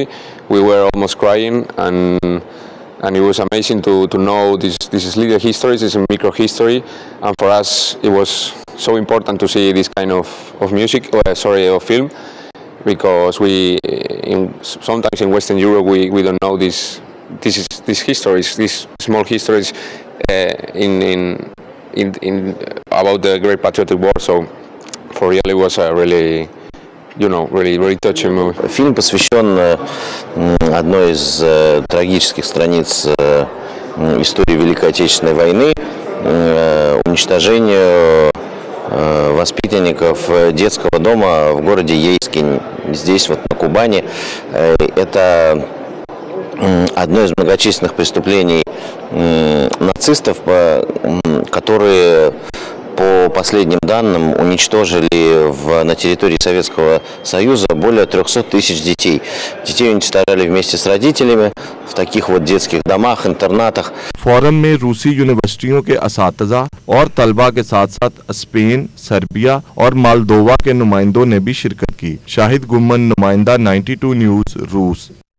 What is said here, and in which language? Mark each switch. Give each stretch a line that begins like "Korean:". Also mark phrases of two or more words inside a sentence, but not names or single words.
English: We were almost crying and it was amazing to know this is little history, this is a micro history, and for us it was so important to see this kind of music, of film, because sometimes in Western Europe we don't know these histories, these small histories in about the Great Patriotic War. So for real it was a really really touching movie.
Russian: Фильм посвящен одной из трагических страниц истории Великой Отечественной войны, уничтожению воспитанников детского дома в городе Ейске, здесь вот на Кубани. Это одно из многочисленных преступлений нацистов, которые, по последним данным, уничтожили на территории Советского Союза более 300 тысяч детей. Детей уничтожали вместе с родителями в таких вот детских домах, интернатах.
Urdu: فورم میں روسی یونیورسٹیوں کے اساتذہ اور طلبہ کے ساتھ ساتھ سپین، سربیا اور مالدووا کے نمائندوں نے بھی شرکت کی. شاہد گمن، نمائندہ 92 نیوز، روس.